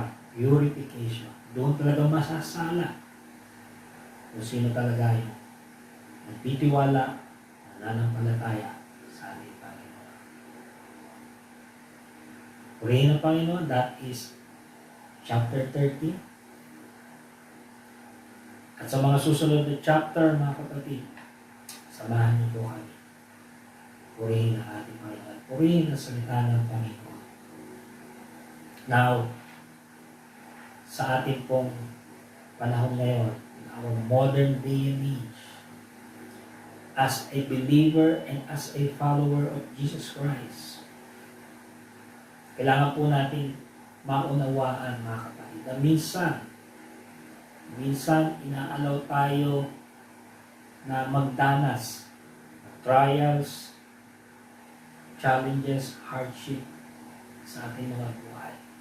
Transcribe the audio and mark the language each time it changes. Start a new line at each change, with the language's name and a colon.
Filipino: Purification. Doon talaga masasala kung sino talaga yung nagtitiwala, nananampalataya sa ating Panginoon. Purihin ng Panginoon,
English: that is chapter 13.
Filipino: At sa mga susunod na chapter, mga kapatid, samahan niyo po kami. Purihin ang ating Panginoon. Purihin ang salita ng Panginoon.
English: Now,
Filipino: sa ating pong panahon ngayon,
English: in our modern day and age, as a believer and as a follower of Jesus Christ,
Filipino: Kailangan po natin maunawaan, mga kapatid, na minsan inaalaw tayo na magdanas ng trials, challenges, hardship sa ating mga buhay.